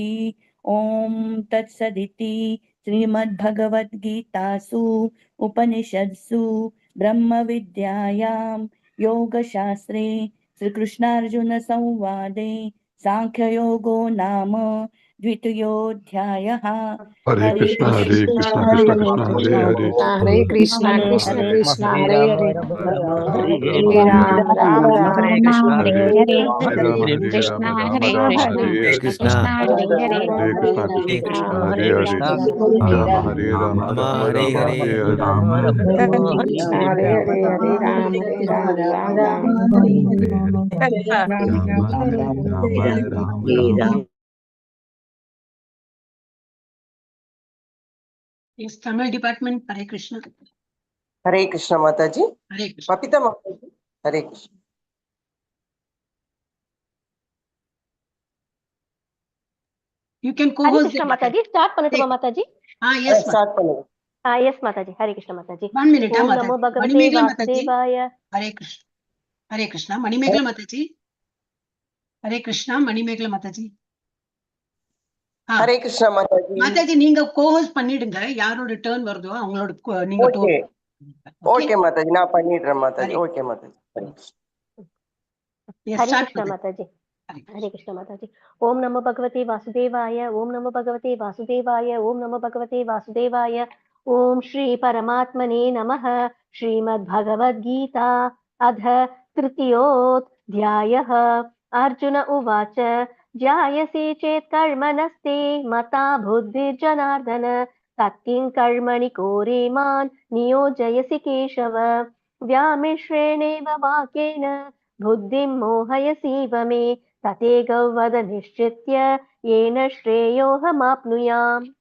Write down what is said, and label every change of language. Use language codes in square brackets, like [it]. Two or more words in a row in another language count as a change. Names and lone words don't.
[sa] ॐ तत्सदिति श्रीमद्भगवद्गीतासु उपनिषत्सु ब्रह्मविद्यायां योगशास्त्रे श्रीकृष्णार्जुनसंवादे सांख्ययोगो नाम द्वितीयोऽध्यायः। हरे कृष्ण हरे कृष्ण कृष्ण कृष्ण हरे हरे हरे कृष्ण कृष्ण हरे कृष्ण हरे हरे हरे हरे राम राम राम हरे हरे हरे हरे राम हरे राम राम राम हरे हरे कृष्ण हरे कृष्ण कृष्ण कृष्ण हरे हरे राम हरे राम राम राम हरे हरे कृष्ण हरे हरे हरे राम राम राम राम [en] Yes, Tamil department, Hare Krishna. [hi] हरे कृष्ण माताजी [en] Hare Krishna. [hi] बपिता माताजी हरे कृष्ण [en] You can [sa] हरे [en] co-host [sa] कृष्ण [en] the [ta] माताजी स्टार्ट பண்ணட்டுமா [en] Hey. [hi] माताजी [en] Yes, ma'am. [ta] स्टार्ट பண்ணுங்க [hi] यस माताजी हरे कृष्ण माताजी [en] 1 minute, [sa] ओम [en] Mataji. [sa] नमो भगवते [en] Manimegla Mataji. [sa] वासुदेवाय [en] Hare Krishna. Hare Krishna. Manimegla Mataji. Hare Krishna. Manimegla Mataji. [hi] हरे कृष्ण माताजी [ta] மாதாஜி நீங்க கோஹோஸ்ட் பண்ணிடுங்க யாரோட டர்ன் வருதோ அவங்களோட நீங்க [en] okay okay [hi] माताजी [ta] நான் பண்ணிடுறேன் [hi] माताजी ओके माताजी हरे कृष्ण माताजी हरे कृष्ण माताजी [sa] ओम नमो भगवते वासुदेवाय ओम नमो भगवते वासुदेवाय ओम नमो भगवते वासुदेवाय ओम श्री परमात्मने नमः श्रीमद्भगवद्गीता अध तृतीयोऽध्यायः अर्जुन उवाच जायसे चेत् कर्मणस्ते मता बुद्धिर्जनार्दन तत्किं कर्मणि कोरे मान् नियोजयसि केशव व्यामिश्रेणेव वाक्येन बुद्धिं मोहयसीव मे तथैव वद निश्चित्य येन श्रेयोऽहमाप्नुयाम्